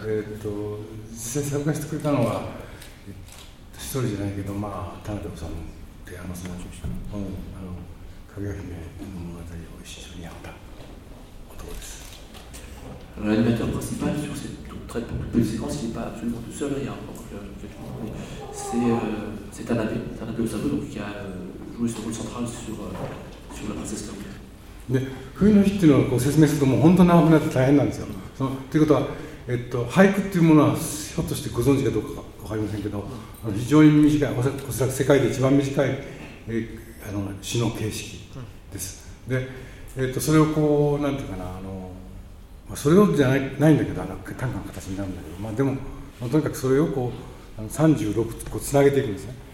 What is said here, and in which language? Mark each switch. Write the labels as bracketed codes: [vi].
[ja] 実際参加してくれたのは一人じゃないけど、まあ田辺さんと山さんと一緒に、あの、かぐや姫の物語を一緒にやった男です。 [fr] L'animateur principal sur cette très petite séquence, il n'est pas absolument tout seul, il y a encore quelqu'un, mais c'est Tanabe, Tanabe Osamu, donc qui a joué son rôle central sur, sur la princesse Kaguya. [ja] で冬の日っていうのをこう説明するともう本当に長くなって大変なんですよ。そのということは、俳句っていうものはひょっとしてご存知かどうか分かりませんけど、あの非常に短い、おそらく世界で一番短い、あの詩の形式です。で、それをこう何て言うかな、あの、まあ、それをじゃない、ないんだけど、あの短歌の形になるんだけど、まあ、でも、まあ、とにかくそれをこう36とこうつなげていくんですね。